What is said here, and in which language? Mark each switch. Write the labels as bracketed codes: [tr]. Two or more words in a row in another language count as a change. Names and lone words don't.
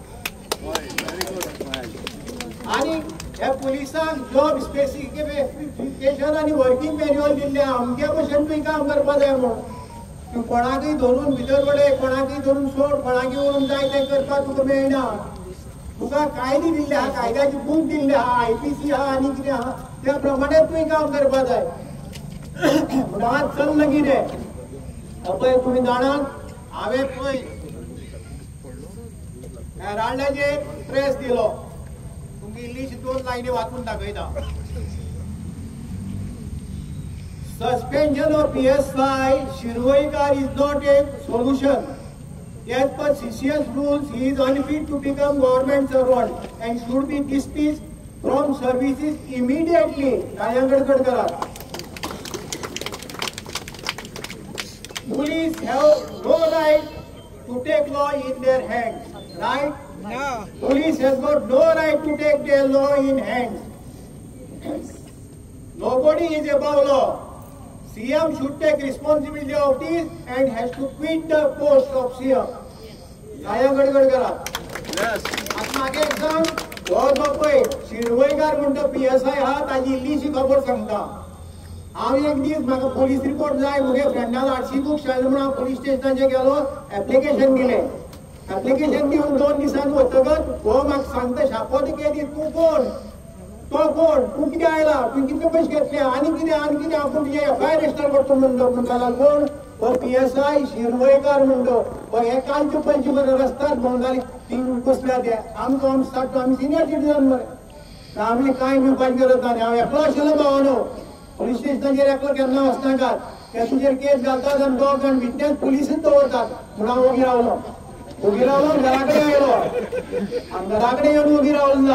[kok] आनी ह्या पुलिसांक [en] job specification [kok] आनी [en] working manual [kok] दिल्ले अमके भशेन तुवें काम करपा जाय म्हूण तूं कोणाकय धरून भितर पडय कोणाकय धरून सोड कोणाकय व्हरून जाय तें करपाक तुका मेळना तुका कायदे दिल्ले आहा कायद्याची बूक दिल्ली आहा IPC आहा आनी कितें आहा त्या प्रमाणे तुवें काम करपा जाय म्हणून चल्लं कितें पळय तुमी जाणात हांवें पळय रांडल्याचेर प्रेस दिलो तुमकां इल्लीशी 2 लायनी वाचून दाखयता. [en] Suspension of PSI Shirvaikar is not a solution. As per CCS rules, he is unfit to become government servant and should be dismissed from services immediately. Police have no right to take law in their hands. Right? No. Police has got no right to take their law in hands. Nobody is above law. CM should take responsibility of this and has to quit the post of CM. Saya गडगड करा. Yes. [kok] आता मागे एकदम जो पळय शिरवयकार म्हणटा PSI हा ताजी इल्लीशी खबर सांगता. हांव एक दीस म्हाका [en] police report [kok] जाय म्हगे फ्रेंडान [en] RC book [kok] शाळेंत म्हणून पुलीस स्टेशनाचेर गेलो एप्लिकेशन दिलें. एप्लिकेशन दिवन 2 दिसांनी वतकच हो म्हाका सांगता शापोत केदी तूं कोण तो कोण तू किती आयला तू कितले पैसे घेतले आणि किती आपण तुझे [en] FIR register [kok] करतो म्हणटाला कोण तो PSI शिरवयकार म्हणतो हे कालचे पैसे बरे रस्त्यात भोंवताले तीन कसल्या ते आमकां सांगता आमी [en] senior citizen [kok] मरे आमी कांय घेवपाची गरज ना हांव एकलो आशिल्लो भावानो पुलीस स्टेशनाचेर एकलो केन्ना वचनाकात ते तुजेर केस घालतात आनी 2 जाण विटनेस पुलिसूच दवरतात म्हणून हांव ओगी रावलो घरा कडेन आयलो आनी घरा कडेन येवन ओगी रावलो ना.